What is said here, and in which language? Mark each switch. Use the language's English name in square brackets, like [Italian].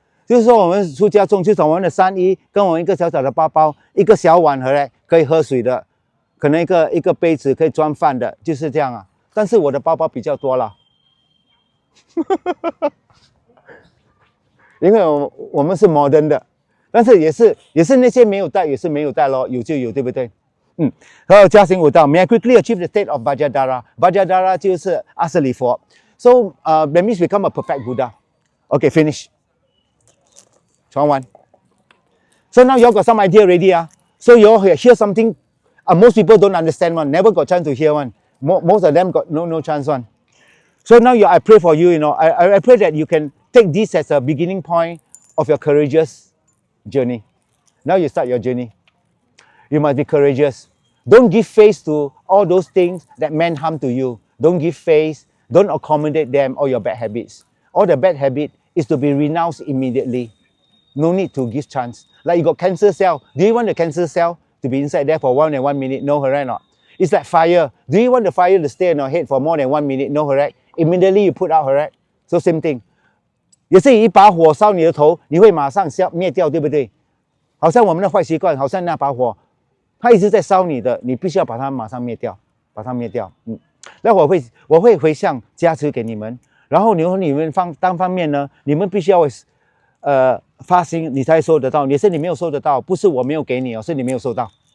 [Chinese] 就是说我们出家众，就是我们的三衣，跟我们一个小小的包包，一个小碗回来可以喝水的，可能一个杯子可以装饭的，就是这样啊。但是我的包包比较多了，因为我们是 modern 的，但是也是那些没有带也是没有带咯，有就有，对不对？然后加行五道 ， [English] May I quickly achieve the state of Vajradhara？ [Chinese] Vajradhara 就是阿舍利佛。 [English] So that means become a perfect Buddha. Okay, finish. [Chinese] 传完。 [English] So now you all got some idea already. So you all hear something. Most people don't understand one. Never got chance to hear one. Most of them got no chance one. So now I pray for you. I pray that you can take this as a beginning point of your courageous journey. Now you start your journey. You must be courageous. Don't give face to all those things that meant harm to you. Don't give face. Don't accommodate them or your bad habits. All the bad habit is to be renounced immediately. No need to give chance. Like you got cancer cell. Do you want the cancer cell to be inside there for more than 1 minute? No, correct or not? It's like fire. Do you want the fire to stay in your head for more than 1 minute? No, correct? Immediately you put out, correct? So same thing. [Chinese] 也是一把火烧你的头，你会马上灭掉，对不对？好像我们的坏习惯，好像那把火，它一直在烧你的，你必须要把它马上灭掉，把它灭掉。那我会回向加持给你们，然后你们单方面呢，你们必须要发心，你才收得到。你是你没有收得到，不是我没有给你哦，是你没有收到。